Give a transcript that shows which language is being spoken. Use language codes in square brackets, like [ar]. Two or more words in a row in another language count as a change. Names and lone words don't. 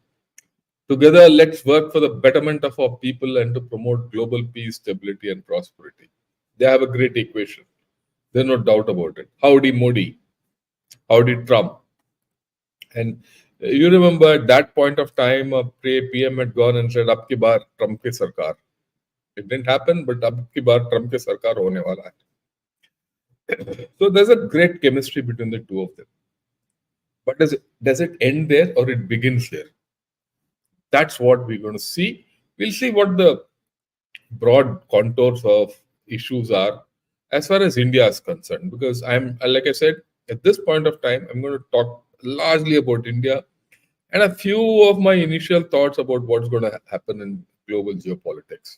[en] Together, let's work for the betterment of our people and to promote global peace, stability, and prosperity. They have a great equation. There's no doubt about it. Howdy Modi, howdy Trump. And you remember at that point of time, a PM had gone and said, [hi] "अब की बार ट्रंप की सरकार." [en] It didn't happen, but [hi] अब की बार ट्रंप की सरकार होने वाला है. [en] So there's a great chemistry between the two of them. But does it end there or it begins there? That's what we're going to see. We'll see what the broad contours of issues are as far as India is concerned. Because like I said, at this point of time, I'm going to talk largely about India and a few of my initial thoughts about what's going to happen in global geopolitics.